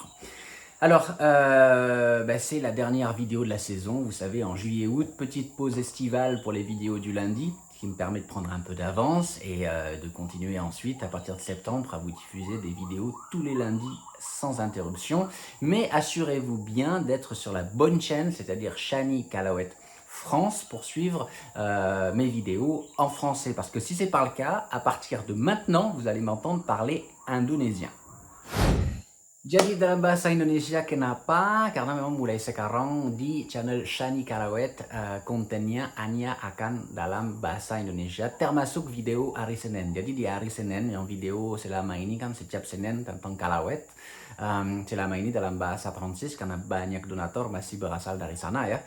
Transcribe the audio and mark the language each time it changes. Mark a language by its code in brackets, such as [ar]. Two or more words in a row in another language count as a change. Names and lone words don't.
[fr] Alors, c'est la dernière vidéo de la saison, vous savez, en juillet-août, petite pause estivale pour les vidéos du lundi, qui me permet de prendre un peu d'avance et de continuer ensuite, à partir de septembre, à vous diffuser des vidéos tous les lundis sans interruption. Mais assurez-vous bien d'être sur la bonne chaîne, c'est-à-dire Shani Calauet France, pour suivre mes vidéos en français. Parce que si ce n'est pas le cas, à partir de maintenant, vous allez m'entendre parler indonésien. [id] Jadi dalam bahasa Indonesia, kenapa? Karena memang mulai sekarang di channel Shani Calauet kontennya hanya akan dalam bahasa Indonesia, termasuk video hari Senin. Jadi di hari Senin yang video selama ini kan setiap Senin tentang Calauet, selama ini dalam bahasa Prancis karena banyak donatur masih berasal dari sana ya.